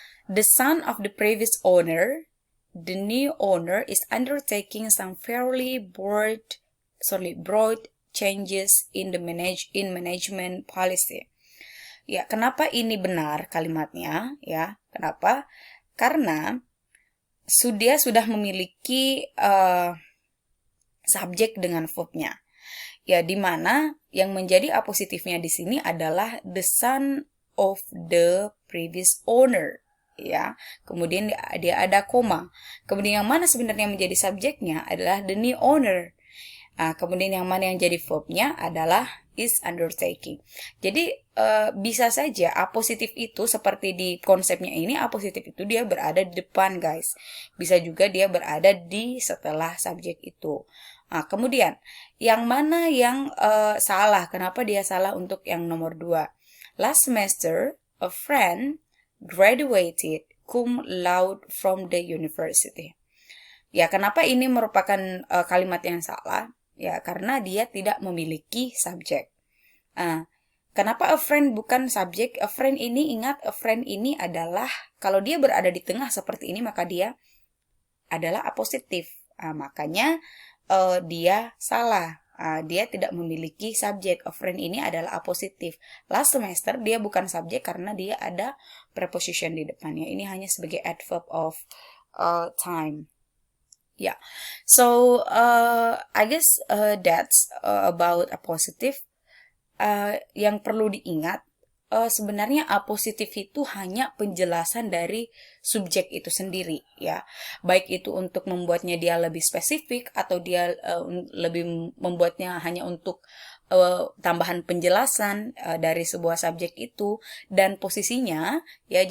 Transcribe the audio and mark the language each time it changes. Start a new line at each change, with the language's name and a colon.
English: The son of the previous owner, the new owner is undertaking some fairly broad changes in management policy.
Indonesian: Ya, kenapa ini benar kalimatnya? Ya, kenapa? Karena dia sudah memiliki subjek dengan verbnya. Ya, di mana yang menjadi apositifnya di sini adalah
English: the son of the previous owner.
Indonesian: Ya, kemudian dia ada koma. Kemudian yang mana sebenarnya menjadi subjeknya adalah
English: the new owner.
Indonesian: Kemudian yang mana yang jadi verbnya adalah
English: is undertaking.
Indonesian: Jadi bisa saja A positif itu seperti di konsepnya ini, A positif itu dia berada di depan guys. Bisa juga dia berada di setelah subjek itu. Nah, kemudian yang mana yang salah? Kenapa dia salah untuk yang nomor 2?
English: Last semester, a friend graduated cum laude from the university.
Indonesian: Ya, kenapa ini merupakan kalimat yang salah? Ya, karena dia tidak memiliki subjek. Kenapa a friend bukan subjek? A friend ini, ingat, a friend ini adalah, kalau dia berada di tengah seperti ini, maka dia adalah A positif. Makanya dia salah. Dia tidak memiliki subjek. A friend ini adalah A positif. Last semester dia bukan subjek karena dia ada preposition di depannya. Ini hanya sebagai adverb of time.
English: Yeah, so I guess that's about A positive.
Indonesian: Yang perlu diingat, sebenarnya A positif itu hanya penjelasan dari subjek itu sendiri, ya. Baik itu untuk membuatnya dia lebih spesifik atau dia lebih membuatnya hanya untuk tambahan penjelasan dari sebuah subjek itu dan posisinya, ya.